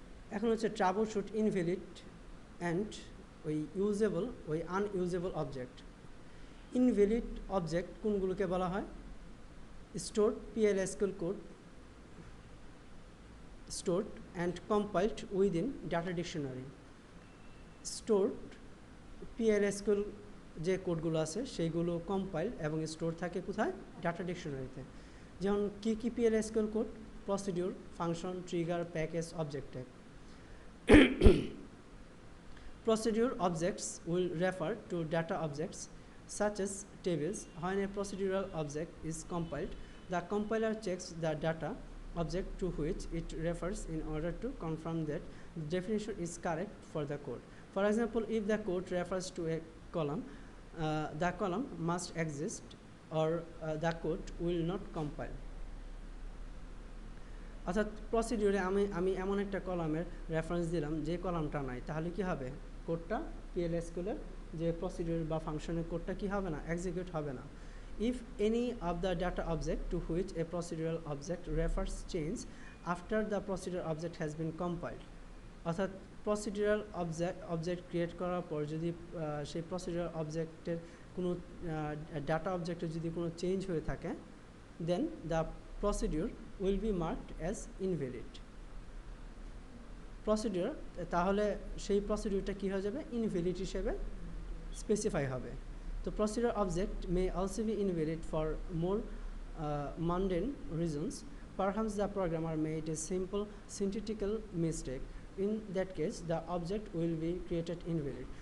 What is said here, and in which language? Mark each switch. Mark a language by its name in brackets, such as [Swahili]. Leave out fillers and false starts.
[Bangla] এখন হচ্ছে trouble shoot invalid and ওই ইউজেবল ওই আনইউজেবল অবজেক্ট। ইনভ্যালিড অবজেক্ট কোনগুলোকে বলা হয়? [English] stored PLSQL code stored and compiled within data dictionary. [Bangla] stored PLSQL যে কোডগুলো আছে সেইগুলো কম্পাইল এবং স্টোর থাকে কোথায়? ডাটা ডিকশনারিতে। যেমন কি PLSQL code? Procedure, function, trigger, package, object type. [English] Procedure objects will refer to data objects such as tables. When a procedural object is compiled, the compiler checks the data object to which it refers in order to confirm that the definition is correct for the code. For example, if the code refers to a column, the column must exist or the code will not compile. [Bangla] অর্থাৎ প্রসিডিউরে আমি এমন একটা কলামের reference দিলাম যে কলামটা নাই, তাহলে কি হবে? কোডটা PLSQL-এর যে প্রসিডিউর বা ফাংশনের কোডটা কি হবে না? এক্সিকিউট হবে না। [English] If any of the data object to which a procedural object refers change after the procedural object has been compiled, [Bangla] অর্থাৎ প্রসিডিউরাল অবজেক্ট ক্রিয়েট করার পর যদি সেই প্রসিডিউরাল অবজেক্টের কোনো ডাটা অবজেক্টে যদি কোনো চেঞ্জ হয়ে থাকে, [English] Then the procedure will be marked as invalid. [Bangla] Procedure, তাহলে সেই প্রসিডিউরটা কী হয়ে যাবে, ইনভ্যালিড হিসেবে স্পেসিফাই হবে। [English] তো procedure object may also be invalid for more mundane reasons. Perhaps the programmer made a simple syntactical mistake. In that case, the object will be created invalid.